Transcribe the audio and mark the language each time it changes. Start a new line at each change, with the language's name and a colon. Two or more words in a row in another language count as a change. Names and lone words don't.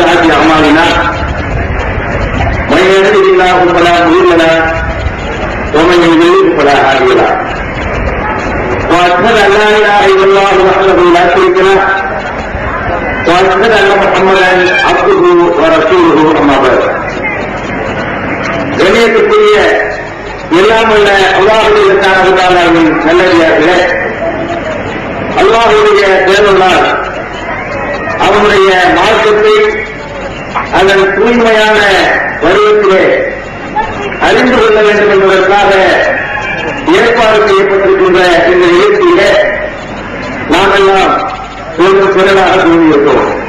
Arabic: أعمالنا من يهده الله فلا مضل له ومن يضلل فلا هادي له وأشهد أن لا إله إلا الله وحده لا شريك له وأشهد أن محمدا عبده ورسوله أما بعد கண்ணியத்துக்குரிய
Tamil: எல்லாமுள்ள அல்லாஹ்வுடைய தாலாவின் நல்லடியார்களே, அல்லாஹ்வுடைய தேவனால் அவனுடைய மார்க்கத்தை அதன் தூய்மையான வடிவத்திலே அறிந்து கொள்ள வேண்டும் என்பதற்காக ஏற்பாடு செய்யப்பட்டிருக்கின்ற இந்த நிகழ்ச்சியிலே நாம் எல்லாம் ஒரு திரளாக கூறியிருக்கிறோம்.